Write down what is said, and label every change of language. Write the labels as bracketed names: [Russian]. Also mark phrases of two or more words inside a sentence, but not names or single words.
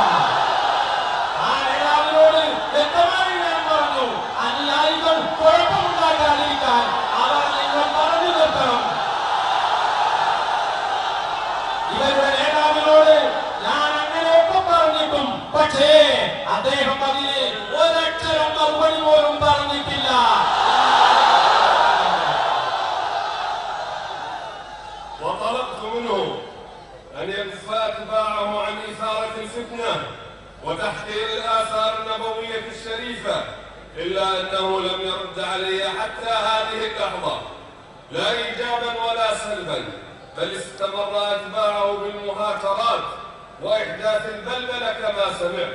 [Malayalam] ആ നേതാവിനോട് വ്യക്തമായി ഞാൻ പറഞ്ഞു, അനുയായികൾ കുഴപ്പമുണ്ടാക്കാതിരിക്കാൻ അവർ നിങ്ങൾ തടഞ്ഞു നിർത്തണം. ഇവരുടെ നേതാവിനോട് ഞാൻ അങ്ങനെയൊക്കെ പറഞ്ഞിട്ടും പക്ഷേ അദ്ദേഹം അതിന് ഒരക്ഷരം മറുപടി പോലും പറഞ്ഞിട്ടില്ല. [Arabic] وطلبت منه أن يكفى اتباعه عن إثارة الفتنة وتحقير الآثار النبوية الشريفة، إلا أنه لم يرد علي حتى هذه اللحظة لا إيجابا ولا سلبا، بل استمر أتباعه بالمهاترات وإحداث البلبلة كما سمعت.